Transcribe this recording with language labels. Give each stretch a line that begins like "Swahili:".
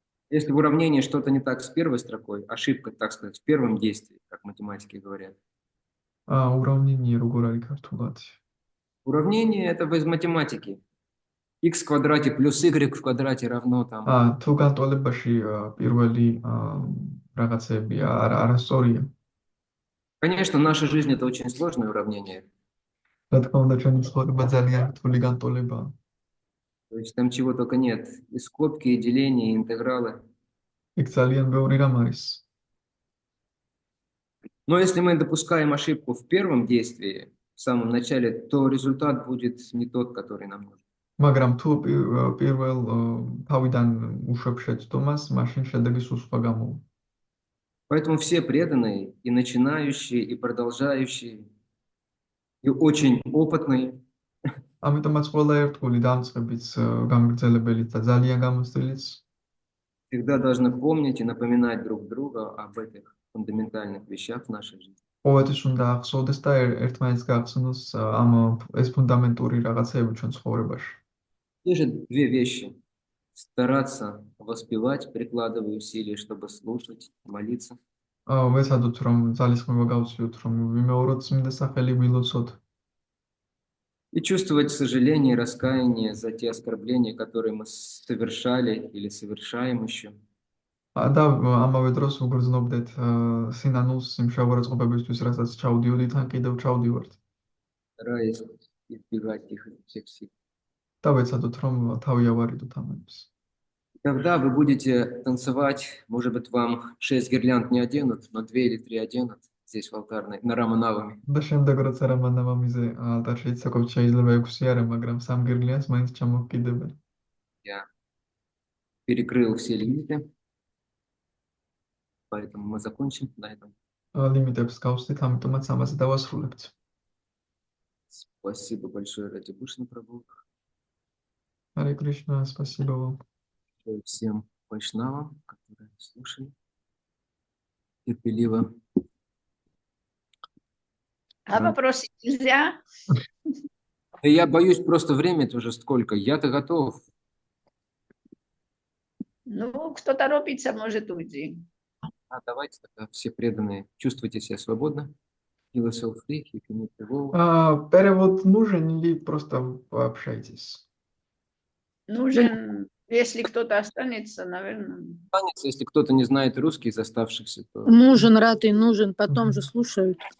Russian: Если в уравнении что-то не так с первой строкой, ошибка, так сказать, в первом действии, как математики говорят.
Georgian: ურავნინია როგორ არის ქართულად?
Russian: Уравнение это из математики. X в квадрате плюс y в квадрате равно там.
Georgian: თუ განტოლებაში პირველი რაღაცები არასწორია.
Russian: Конечно, наша жизнь это очень сложное уравнение.
Georgian: რა თქმა უნდა, ჩვენი ცხოვრება ძალიან რთული განტოლებაა.
Russian: То есть там чего только нет. И скобки, и деления, и интегралы.
Georgian: იქ ძალიან ბევრი რამ არის.
Russian: Но если мы допускаем ошибку в первом действии, в самом начале, то результат будет не тот, который нам нужен.
Georgian: მაგრამ თუ პირველ თავიდან უშვებ შეცდომას, მაშინ შედეგი სულ სხვა გამოვა.
Russian: Поэтому все преданные, и начинающие, и продолжающие, и очень опытные,
Georgian: ამიტომაც ყველა ერთგული დამწყებიც, გამგრძელებელიც და ძალიან გამოცდილიც
Russian: всегда должны помнить и напоминать друг друга об этих фундаментальных вещах в нашей жизни.
Georgian: ყოველთვის უნდა ახსოვდეს და ერთმანეთს გახსნოს ეს ფუნდამენტური რაღაცეები ჩვენ ცხოვრებაში.
Russian: Те же две вещи. Стараться воспевать, прикладывая усилия, чтобы слушать, молиться.
Georgian: ვეცადოთ, რომ ძალისხმევა გავციოთ, რომ ვიმეოროთ წმინდა სახელი, ვილოცოთ.
Russian: И чувствовать сожаление и раскаяние за те оскорбления, которые мы совершали или совершаем еще.
Georgian: და ამავე დროს უგრძნობდეთ სინანულს იმ შეურაცხყოფებისთვის, რასაც ჩავდიოდით, ან კიდევ ჩავდივართ.
Russian: Стараясь избегать их изо всех сил.
Georgian: და ვეცადოთ, რომ თავი ავარიდოთ ამებს.
Russian: Когда вы будете танцевать, может быть, вам 6 гирлянд не оденут, но 2 или 3 оденут здесь в алтарной, на Раманавами.
Georgian: და შემდეგ როცა რამანავამიზე ალტარში იცაკობთ, შეიძლება 6 არა, მაგრამ 3 გირლიანს მაინც ჩამოგკიდებენ.
Russian: Я перекрыл все лимиты, поэтому мы закончим на этом.
Georgian: ლიმიტებს გავსდით, ამიტომაც ამაზე დავასრულებთ.
Russian: Спасибо большое Ради Бушна Прабху. Харе Кришна, спасибо вам. Всем вайшнавам, которые слушали терпеливо. А вопросы нельзя? Я боюсь, просто время-то уже сколько. Я-то готов. Ну, кто торопится, может уйти. А давайте тогда все преданные. Чувствуйте себя свободно.
English: Feel yourself free, if you need to go.
Russian: Перевод нужен или просто пообщайтесь? Нужен, если кто-то останется, наверное. Останется, если кто-то не знает русский из оставшихся, то Нужен, рад и нужен, потом же слушают.